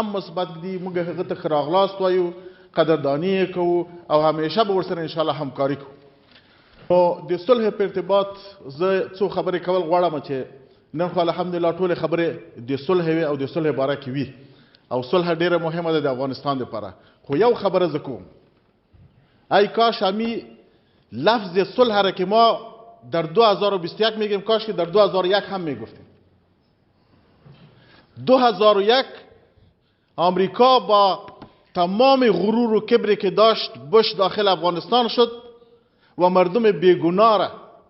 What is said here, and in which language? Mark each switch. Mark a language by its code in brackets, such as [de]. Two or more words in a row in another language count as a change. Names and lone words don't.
[ps] مثبت دي موږ هغه ته ښه راغلاست وایو قدرداني یې کوو او همیشه به ورسره انشاءالله همکاري کوو نو د صلح په ارتباط زه څو خبرې کول غواړم چې نن خو الحمدلله ټولې خبرې د صلح وي او د صلح باره کې وي او صلح ډېره مهمه ده د افغانستان دپاره خو یو خبره زه کوم [fa] ای کاش همی لفظ صلح را که ما در 2021 میگیم کاش که در 2001 هم میگفتیم 2001 آمریکا با تمام غرور و کبری که داشت بش داخل افغانستان شد و مردم بیگناه را